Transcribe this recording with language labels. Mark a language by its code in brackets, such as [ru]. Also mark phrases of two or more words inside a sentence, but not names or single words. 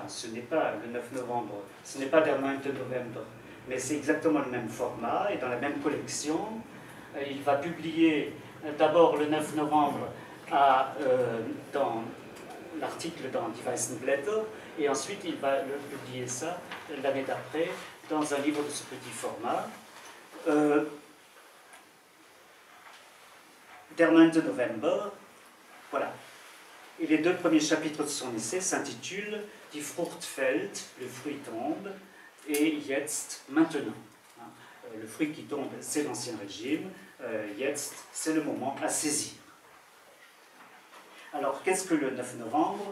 [fr] Ce n'est pas le 9 novembre, ce n'est pas Der 9. November, mais c'est exactement le même format et dans la même collection. Il va publier d'abord le 9 novembre dans l'article dans Die Weißen Blätter, et ensuite il va publier ça l'année d'après dans un livre de ce petit format. Der 9. November, voilà. Et les 2 premiers chapitres de son essai s'intitulent Die Frucht fällt, le fruit tombe, et Jetzt, maintenant. Le fruit qui tombe, c'est l'Ancien Régime, Jetzt, c'est le moment à saisir. Alors, qu'est-ce que le 9 novembre?